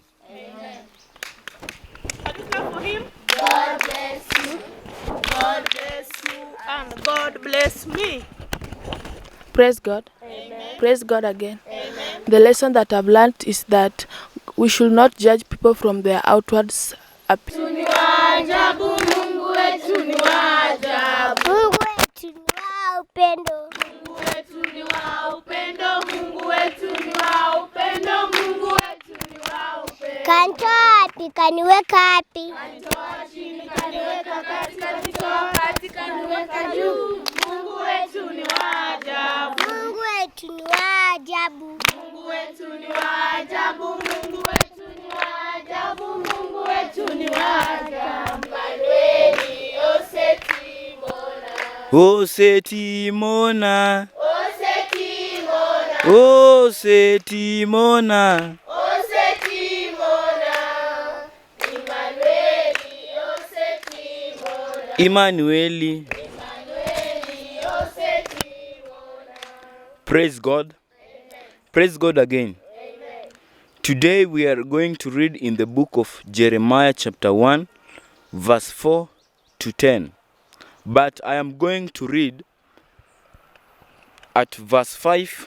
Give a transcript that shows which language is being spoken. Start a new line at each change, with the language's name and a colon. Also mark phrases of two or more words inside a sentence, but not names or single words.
English: Amen. Can you clap for him? God bless you. God bless you and God bless me. Praise God. Amen. Praise God again. Amen. The lesson that I've learned is that we should not judge people from their outward appearance.
Swahili: Mungu wetu ni wa ajabu. Mungu wetu ni wa upendo. Mungu wetu ni wa upendo. Mungu wetu ni wa upendo. Mungu wetu ni wa upendo. Kanitoa wapi kaniweka wapi? Kanitoa chini kaniweka kati, kanitoa kati kaniweka juu. Mungu wetu ni wa ajabu. Mungu wetu ni wa ajabu. Mungu wetu ni wa ajabu. Mungu wetu ni wa ajabu. Mungu wetu ni wa ajabu.
Luyia: Manueli osetimona. Osetimona. Osetimona. Osetimona. Osetimona. Emmanueli osetimona. Emmanueli. Emmanueli osetimona.
English: Praise God. Amen. Praise God again. Amen. Today we are going to read in the book of Jeremiah chapter 1 verse 4 to 10. But I am going to read at verse 5.